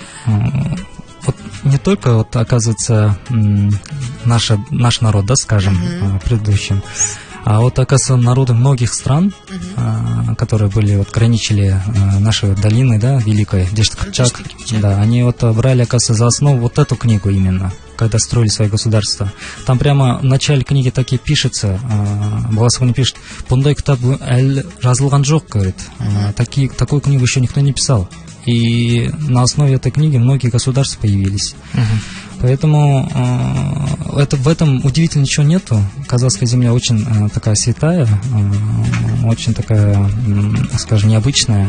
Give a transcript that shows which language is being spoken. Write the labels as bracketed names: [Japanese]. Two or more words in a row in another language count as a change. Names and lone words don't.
[Russian] Вот не только, вот, оказывается, наш народ, да, скажем, предыдущим, а вот, оказывается, народы многих стран, которые были, вот, граничили нашей долины, да, Великой, Дешт Кыпчак, да, они вот брали, оказывается, за основу вот эту книгу именно, когда строили свои государства. Там прямо в начале книги так и пишется, Баласован пишет, [Kazakh] «Бундай кітап әлі жазылған жоқ», [Russian] говорит, такую книгу еще никто не писал. И на основе этой книги многие государства появились. Поэтому в этом удивительно ничего нету. Казахская земля очень такая святая, очень такая, скажем, необычная.